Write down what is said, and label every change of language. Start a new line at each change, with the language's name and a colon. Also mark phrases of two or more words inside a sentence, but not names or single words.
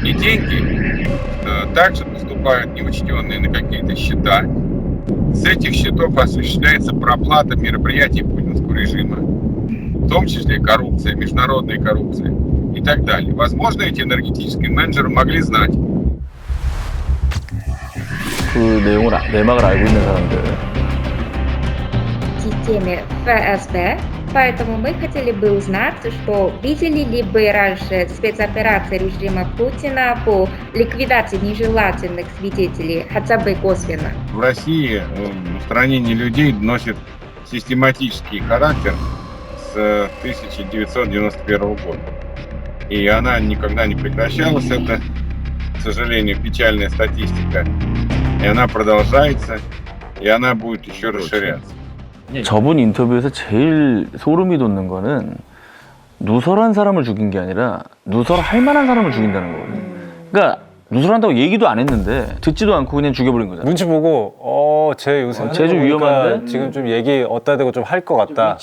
Russian: И деньги также поступают неучтенные на какие-то счета. С этих счетов осуществляется проплата мероприятий путинского режима, в том числе коррупция, международная коррупция и так далее. Возможно, эти энергетические менеджеры могли знать.
Korean: 그 내용을 내막을 알고 있는 사람들.
Russian: В системе ФСБ, поэтому мы хотели бы узнать, что видели ли вы раньше спецоперации режима Путина по ликвидации нежелательных свидетелей, хотя бы косвенно. В России устранение людей носит систематический характер с 1991 года. И она никогда не прекращалась. Это, к сожалению, печальная статистика. И она продолжается, и она будет еще расширяться.
Korean: 저분 인터뷰에서 제일 소름이 돋는 거는 누설한 사람을 죽인 게 아니라 누설할 만한 사람을 죽인다는 거거든요. 그러니까 누설한다고 얘기도 안 했는데 듣지도 않고 그냥 죽여버린 거잖아요. 눈치 보고 쟤 요새 쟤 좀 위험한데? 지금 좀 얘기 어디다 대고 좀 할 것 같다.